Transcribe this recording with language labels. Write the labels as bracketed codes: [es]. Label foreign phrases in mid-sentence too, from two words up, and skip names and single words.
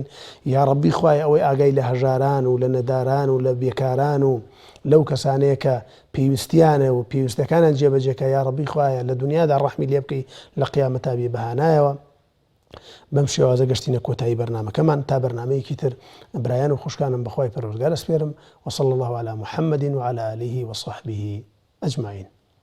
[ckb] یا ڕەبی خوای ئەوەی ئاگای لە هەژاران و لە نەداران و لە بێکاران و لەو کەسانەیە کە پێویستیانە و پێویستەکانیان جێبەجێکە یا ڕەبی خوایە لە دنیادا ڕەحمی لێ بکەی لە قیامەتا بێ بەهانایەوە. بەم شێوازە گەشتینە کۆتایی بەرنامەکەمان تا بەرنامەیەکی تر برایان و خوشکانم بەخوای پەروەردگار ئەسپێرم. [ar] وصلى الله على محمد وعلى آله وصحبه أجمعين.